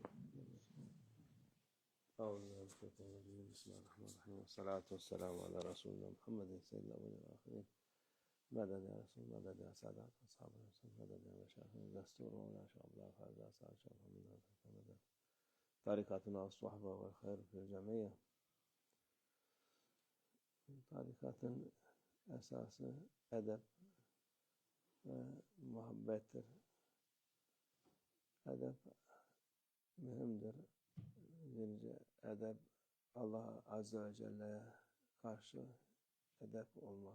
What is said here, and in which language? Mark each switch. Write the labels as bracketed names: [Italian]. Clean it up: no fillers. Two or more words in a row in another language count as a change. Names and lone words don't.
[Arabic] أعوذ بالله من الشيطان الرجيم. بسم الله الرحمن الرحيم، والصلاة والسلام على رسولنا محمد سيد الأولين والآخرين. مدد يا رسول، مدد يا سادات أصحاب الرسول، مدد يا مشايخنا دستور ولا شاء الله هذا سعد شرف من مدد طريقتنا الصحبة والخير في الجميع. [Turkish] Tarikatın esası edep ve muhabbettir. Edep mühimdir. Birinci edep Allah Azze ve Celle'ye karşı edep olmak.